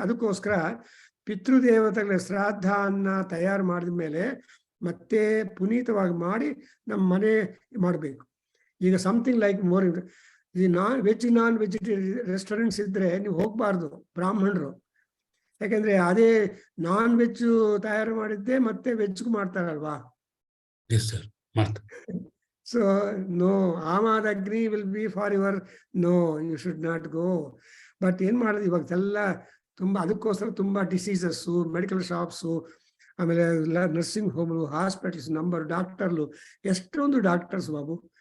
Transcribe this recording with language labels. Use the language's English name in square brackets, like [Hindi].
[Kannada] ಅದಕ್ಕೋಸ್ಕರ ಪಿತೃದೇವತೆಗಳ ಶ್ರಾದ್ದ ಅನ್ನ ತಯಾರು ಮಾಡಿದ ಮೇಲೆ ಮತ್ತೆ ಪುನೀತವಾಗಿ ಮಾಡಿ ನಮ್ಮ ಮನೆ ಮಾಡಬೇಕು. ಈಗ [English] something like more [Kannada] ಈ ನಾನ್ ವೆಜಿಟೇರಿಯನ್ ರೆಸ್ಟೋರೆಂಟ್ಸ್ ಇದ್ರೆ ನೀವು ಹೋಗ್ಬಾರ್ದು ಬ್ರಾಹ್ಮಣರು, ಯಾಕಂದ್ರೆ ಅದೇ ನಾನ್ ವೆಜ್ ತಯಾರು ಮಾಡಿದ್ದೆ ಮತ್ತೆ ವೆಜ್ಗೂ ಮಾಡ್ತಾರಲ್ವಾ. [English] So no, Amad Agni will be for your, no, you should not go. [Kannada] But ಏನ್ ಮಾಡೋದು ಇವಾಗೆಲ್ಲ ತುಂಬಾ, ಅದಕ್ಕೋಸ್ಕರ ತುಂಬಾ ಡಿಸೀಸಸ್ಸು, ಮೆಡಿಕಲ್ ಶಾಪ್ಸು, ಆಮೇಲೆ ನರ್ಸಿಂಗ್ ಹೋಮ್, ಹಾಸ್ಪಿಟಲ್ಸ್, ನಂಬರ್ ಡಾಕ್ಟರ್ಲು, ಎಷ್ಟೊಂದು ಡಾಕ್ಟರ್ಸ್ ಬಾಬು.